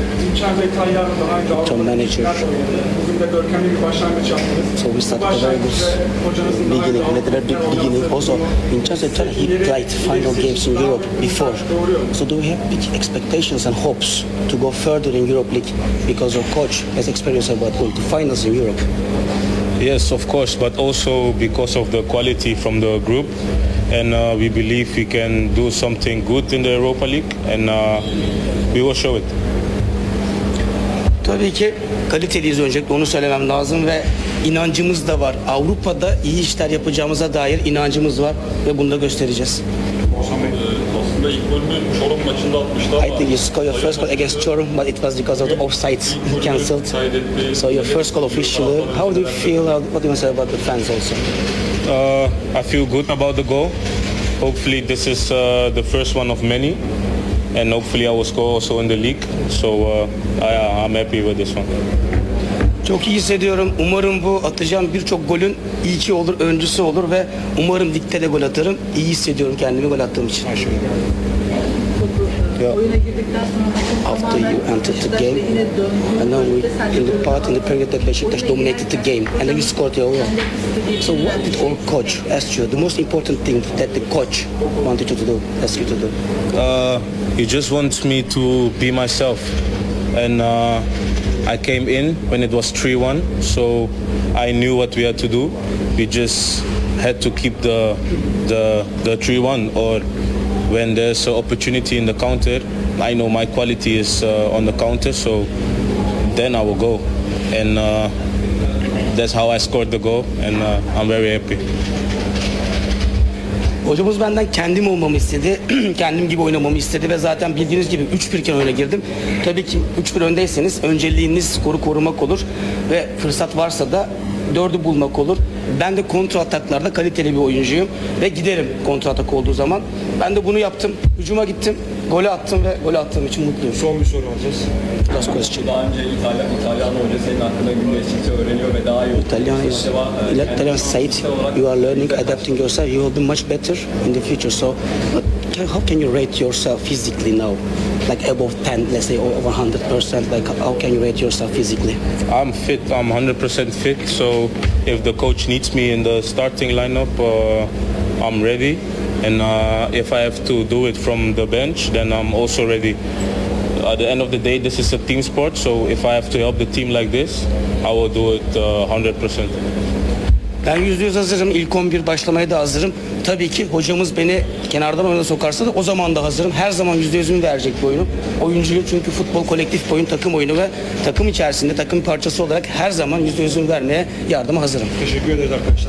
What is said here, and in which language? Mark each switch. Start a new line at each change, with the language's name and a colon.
Turkish: Zinchen ve Tayyar daha önce Avrupa'da bugün de görkemli bir başlangıç yaptınız.
English: So we started the very good beginning, and at the very big beginning also, in terms of Tayyar, he played final games in Europe before. So do we have big expectations and hopes to go further in Europe League because your coach has experience about going to finals in Europe? Yes, of course, but also because of the quality from the group. And we believe we can do something good in the Europa League, and we will show it.
Turkish: Tabii ki kaliteliyiz, öncelikle onu söylemem lazım ve inancımız da var. Avrupa'da iyi işler yapacağımıza dair inancımız var ve bunu da göstereceğiz. Aslında ilk bölümü Çorum maçında atmıştı ama
English: I think you scored your first goal against Çorum, but it was because of the offside he cancelled. So your first goal officially, how do you feel, what do you say about the fans also? I feel good about the goal. Hopefully this is the first one of many, and hopefully I will score also in the league. So I'm happy with this one.
Turkish: Çok iyi hissediyorum. Umarım bu atacağım birçok golün ilki olur, öncüsü olur ve umarım ligde de gol atarım. İyi hissediyorum kendimi gol attığım için. Aşkım.
English: Yeah. After you entered the game, and now we in the part in the period that Beşiktaş dominated the game, and then you scored your goal. So what did our coach ask you? The most important thing that the coach wanted you to do, ask you to do. He just wants me to be myself, and I came in when it was 3-1, so I knew what we had to do. We just had to keep the 3-1 or. When there's an opportunity in the counter, I know my quality is on the counter, so then I will go. And that's how I scored the goal, and I'm very happy.
Turkish: Hocamız benden kendim olmamı istedi, kendim gibi oynamamı istedi ve zaten bildiğiniz gibi 3-1 iken öne girdim. Tabii ki 3-1 öndeyseniz önceliğiniz skoru korumak olur ve fırsat varsa da 4'ü bulmak olur. Ben de kontra ataklarda kaliteli bir oyuncuyum ve giderim kontra atak olduğu zaman. Ben de bunu yaptım. Hücuma gittim. Golü attım ve golü attığım için mutluyum. Son bir soru alacağız.
English: Last question.
Turkish: Daha önce İtalyan hoca senin hakkında gün geçtikçe öğreniyor ve daha iyi.
English: İtalyan is İtalyan said you are learning, adapting yourself. You will be much better in the future. So how can you rate yourself physically now? Like above 10, let's say over 100%, like how can you rate yourself physically? I'm fit, I'm 100% fit, so if the coach needs me in the starting lineup, I'm ready. And if I have to do it from the bench, then I'm also ready. At the end of the day, this is a team sport, so if I have to help the team like this, I will do it 100%.
Turkish: Ben %100 hazırım. İlk 11 başlamaya da hazırım. Tabii ki hocamız beni kenardan oyuna sokarsa da o zaman da hazırım. Her zaman %100'ümü verecek bir oyunum. Oyuncuyu çünkü futbol kolektif bir oyun, takım oyunu ve takım içerisinde takım parçası olarak her zaman %100'ümü vermeye yardıma hazırım. Teşekkür ederiz arkadaşlar.